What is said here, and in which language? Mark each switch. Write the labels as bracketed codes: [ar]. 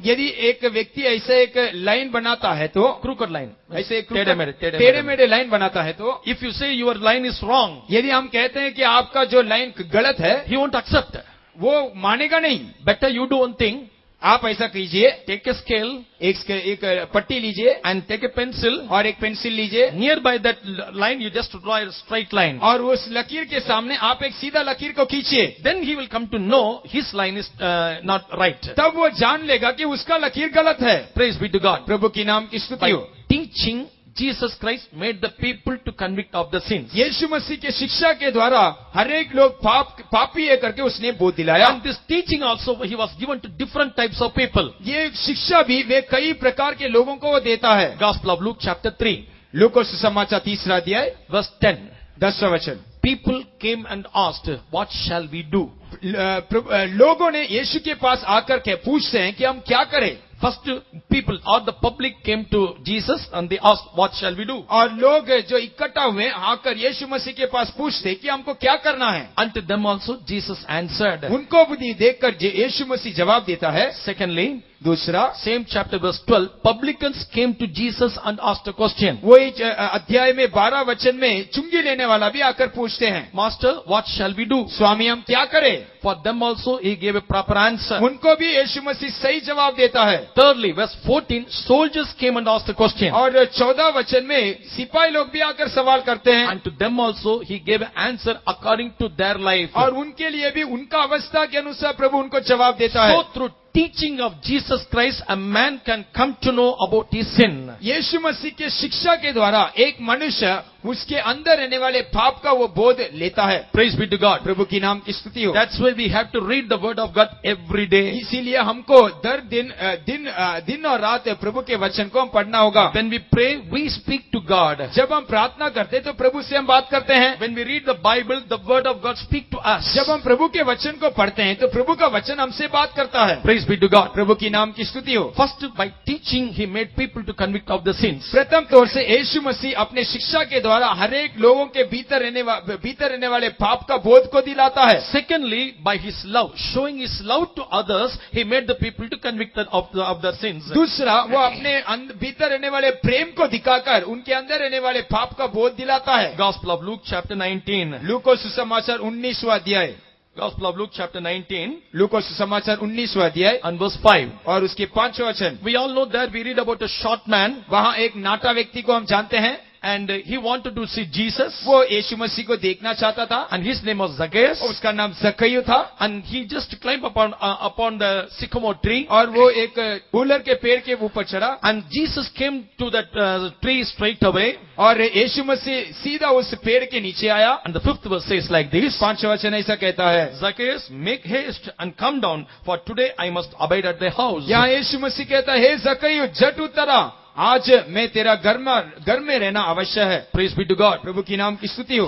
[hi] यदि एक व्यक्ति ऐसे एक लाइन बनाता है तो [en] crooked line, [hi] ऐसे टेढ़े मेढ़े लाइन बनाता है तो [en] if you say your line is wrong, [hi] यदि हम कहते हैं कि आपका जो लाइन गलत है [en] he won't accept. [hi] वो मानेगा नहीं। [en] Better you do one thing, [hi] आप ऐसा कीजिए, [en] take a scale [hi] एक पट्टी लीजिए [en] and take a pencil. [hi] और एक पेंसिल लीजिए [en] Nearby that line, you just draw a straight line. [hi] और उस लकीर के सामने आप एक सीधा लकीर को खींचिए। [en] Then he will come to know his line is not right. [hi] तब वो जान लेगा कि उसका लकीर गलत है। [en] Praise be to God. [hi] प्रभु की नाम की स्तुति [en] By [hi] हो। [en] teaching, Jesus Christ made the people to convict of the sins. [hi] यीशु मसीह के शिक्षा के द्वारा हर एक लोग पापी है करके उसने बोध दिलाया। [en] And this teaching also, he was given to different types of people. [hi] ये शिक्षा भी वे कई प्रकार के लोगों को वो देता है। [en] Gospel of Luke chapter 3, [hi] लूका सुसमाचार 3 अध्याय [en] verse 10. [hi] 10वां वचन। [en] People came and asked, what shall we do? [hi] लोगों ने यीशु के पास आकर के पूछते हैं कि हम क्या करें। [en] First people or the public came to Jesus and they asked, what shall we do? [hi] और लोग जो इकट्ठा हुए आकर यीशु मसीह के पास पूछते कि हमको क्या करना है। [en] Unto them also Jesus answered. [hi] उनको भी देखकर यीशु मसीह जवाब देता है। [en] Secondly, [hi] दूसरा, [en] same chapter verse 12, publicans came to Jesus and asked a question. [hi] वही अध्याय में 12 वचन में चुंगी लेने वाला भी आकर पूछते हैं, [en] Master, what shall we do? [hi] स्वामी हम क्या करें। [en] For them also he gave a proper answer. [hi] उनको भी यीशु मसीह सही जवाब देता है। [en] Thirdly, verse 14, soldiers came and asked a question. [hi] और 14 वचन में सिपाही लोग भी आकर सवाल करते हैं। [en] And to them also he gave an answer according to their life. [hi] और उनके लिए भी उनका अवस्था के अनुसार प्रभु उनको जवाब देता है। [en] So through teaching of Jesus Christ, a man can come to know about his sin. [hi] यीशु मसीह के शिक्षा के द्वारा एक मनुष्य उसके अंदर रहने वाले पाप का वो बोध लेता है। [en] Praise be to God. [hi] प्रभु की नाम की स्तुति हो। [en] That's why we have to read the word of God every day. [hi] इसीलिए हमको दर दिन और रात प्रभु के वचन को हम पढ़ना होगा। [en] When we pray, we speak to God. [hi] जब हम प्रार्थना करते हैं तो प्रभु से हम बात करते हैं। [en] When we read the Bible, the word of God speak to us. [hi] जब हम प्रभु के वचन को पढ़ते हैं तो प्रभु का वचन हमसे बात करता है। [en] Praise be to God. [hi] प्रभु की नाम की स्तुति हो। [en] First, by teaching, he made people to convict of the sins. [hi] प्रथम तौर से यीशु मसीह अपने शिक्षा के द्वारा हर एक लोगों के भीतर रहने वाले पाप का बोध को दिलाता है। [en] Secondly, by his love, showing his love to others, he made the people to convict of their sins. [hi] दूसरा, वो अपने भीतर रहने वाले प्रेम को दिखाकर उनके अंदर रहने वाले पाप का बोध दिलाता है। [en] Gospel of Luke chapter 19. [hi] लूका सुसमाचार 19वां अध्याय। [en] Gospel of Luke chapter 19 [hi] लूका सुसमाचार 19वां अध्याय [en] and verse 5. [hi] और उसके 5वां वचन। [en] We all know that we read about a short man [hi] वहाँ एक नाटा व्यक्ति को हम जानते हैं। [en] and he wanted to see Jesus [hi] वो यीशु मसीह को देखना चाहता था। [en] and his name was Zacchaeus [hi] उसका नाम जक्कई था। [en] and he just climbed upon the sycamore tree [hi] और वो एक बूलर के पेड़ के ऊपर चढ़ा [en] and Jesus came to that tree straight away [hi] और यीशु मसीह सीधा उस पेड़ के नीचे आया। [en] and the 5th verse says like this, [hi] 5वां वचन ऐसा कहता है, [en] Zacchaeus, make haste and come down, for today I must abide at thy house. [hi] यहाँ यीशु मसीह कहता है, हे जक्कई झट उतरा, आज मैं तेरा घर में रहना अवश्य है। [en] Praise be to God. [hi] प्रभु की नाम की स्तुति हो।